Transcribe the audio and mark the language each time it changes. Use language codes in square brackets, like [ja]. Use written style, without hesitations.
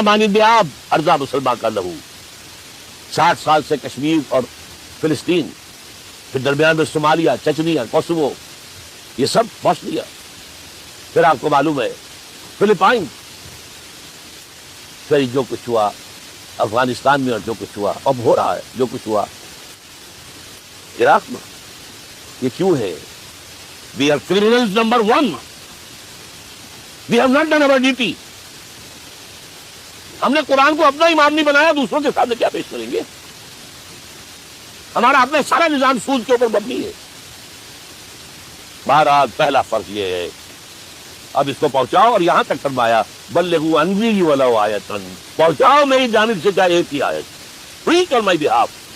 [ur] مانند آب ارضا مسلمان کا لہو. 60 سال سے کشمیر اور فلسطین, پھر درمیان میں صومالیہ, چچنیا, کوسوو, یہ سب بوسنیا, پھر آپ کو معلوم ہے فلپائن, پھر جو کچھ ہوا افغانستان میں, اور جو کچھ ہوا اب ہو رہا ہے, جو کچھ ہوا عراق میں. یہ کیوں ہے؟ [en] We are criminals number 1. We have not done our duty. [ur] ہم نے قرآن کو اپنا امام نہیں بنایا, دوسروں کے سامنے کیا پیش کریں گے؟ ہمارا اپنا سارا نظام سود کے اوپر مبنی ہے. بہرحال پہلا فرض یہ ہے, اب اس کو پہنچاؤ, اور یہاں تک فرمایا [ar] بلغوا عنی ولو آیۃ, [ur] پہنچاؤ میری جانب سے چاہے ایک ہی آیت, [en] Preach on my behalf.